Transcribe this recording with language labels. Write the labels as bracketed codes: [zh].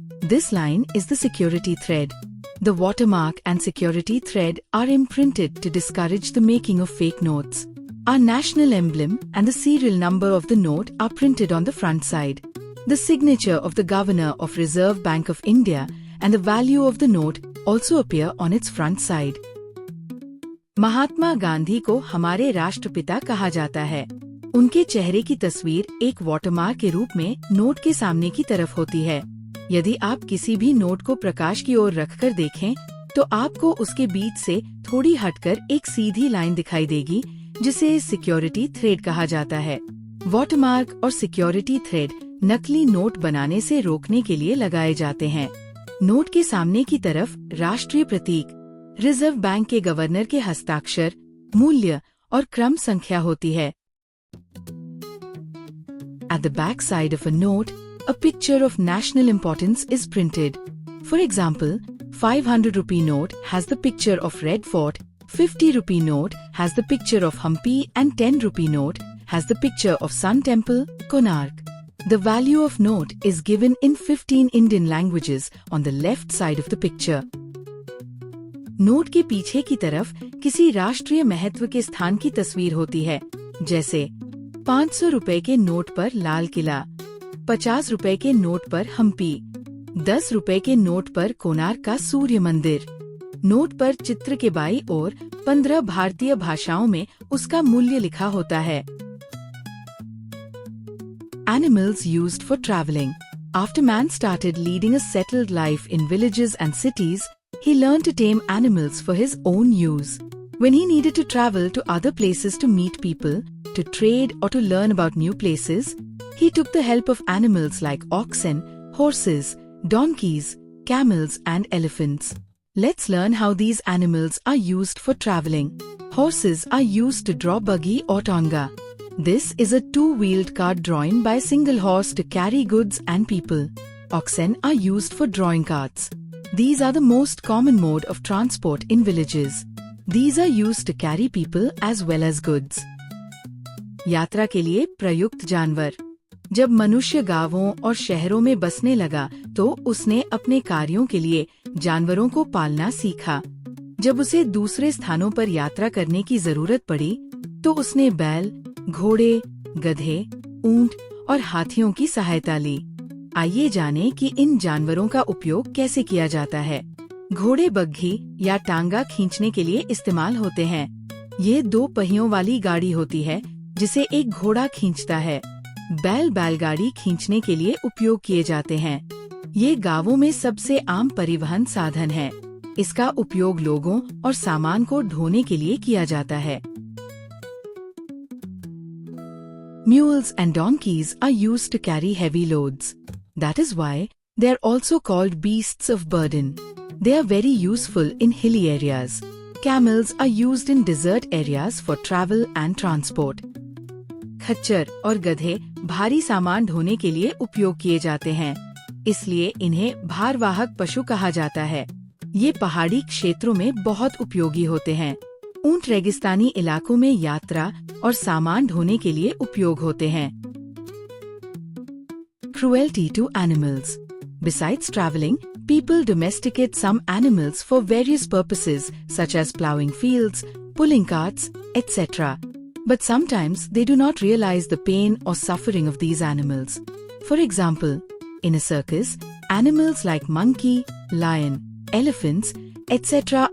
[en] This line is the security thread. The watermark and security thread are imprinted to discourage the making of fake notes. Our national emblem and the serial number of the note are printed on the front side. The signature of the Governor of Reserve Bank of India and the value of the note also appear on its front side. [hi] Mahatma Gandhi को हमारे राष्ट्रपिता कहा जाता है. उनके चेहरे की तस्वीर एक वाटरमार्क के रूप में नोट के सामने की तरफ होती है. यदि आप किसी भी नोट को प्रकाश की ओर रखकर देखें, तो आपको उसके बीच से थोड़ी हटकर एक सीधी लाइन दिखाई देगी, जिसे सिक्योरिटी थ्रेड कहा जाता है. वाटरमार्क और सिक्योरिटी थ्रेड नकली नोट बनाने से रोकने के लिए लगाए जाते हैं. नोट के सामने की तरफ राष्ट्रीय प्रतीक, रिजर्व बैंक के गवर्नर के हस्ताक्षर, मूल्य और क्रम संख्या होती है. [en] At the back side of a note, a picture of national importance is printed. For example, 500 rupee note has the picture of Red Fort, 50 rupee note has the picture of Hampi and 10 rupee note has the picture of Sun Temple, Konark. The value of note is given in 15 Indian languages on the left side of the picture. [hi] Note के पीछे की तरफ किसी राष्ट्रीय महत्व के स्थान की तस्वीर होती है, जैसे 500 रुपए के नोट पर लाल किला, 50 रुपए के नोट पर हम्पी, 10 रुपए के नोट पर कोणार्क का सूर्य मंदिर. नोट पर चित्र के बाईं ओर 15 भारतीय भाषाओं में उसका मूल्य लिखा होता है. [en] Animals used for traveling. After man started leading a settled life in villages and cities, he learned to tame animals for his own use. When he needed to travel to other places to meet people, to trade or to learn about new places, he took the help of animals like oxen, horses, donkeys, camels and elephants. Let's learn how these animals are used for traveling. Horses are used to draw buggy or tonga. This is a two-wheeled cart drawn by a single horse to carry goods and people. Oxen are used for drawing carts. These are the most common mode of transport in villages. These are used to carry people as well as goods. [hi] यात्रा के लिए प्रयुक्त जानवर. जब मनुष्य गांवों और शहरों में बसने लगा, तो उसने अपने कार्यों के लिए जानवरों को पालना सीखा. जब उसे दूसरे स्थानों पर यात्रा करने की जरूरत पड़ी, तो उसने बैल, घोड़े, गधे, ऊंट और हाथियों की सहायता ली. आइए जानें कि इन जानवरों का उपयोग कैसे किया जाता है. घोड़े बग्घी या टांगा खींचने के लिए इस्तेमाल होते हैं. ये 2 पहियों वाली गाड़ी होती है, जिसे एक घोड़ा खींचता है. बैल बैलगाड़ी खींचने के लिए उपयोग किए जाते हैं. ये गांवों में सबसे आम परिवहन साधन है. इसका उपयोग लोगों और सामान को ढोने के लिए किया जाता है. [en] Mules and donkeys are used to carry heavy loads. That is why they are also called beasts of burden. They are very useful in hilly areas. Camels are used in desert areas for travel and transport. [hi] खच्चर और गधे भारी सामान ढोने के लिए उपयोग किए जाते हैं, इसलिए इन्हें भारवाहक पशु कहा जाता है। ये पहाड़ी क्षेत्रों में बहुत उपयोगी होते हैं। ऊंट रेगिस्तानी इलाकों में यात्रा और सामान ढोने के लिए उपयोग होते हैं। [en] Cruelty to animals. Besides traveling, people domesticate some animals for various purposes such as plowing fields, pulling carts, etc. But sometimes they do not realize the pain or suffering of these animals. For example, in a circus, animals like monkey, lion, elephants, etc.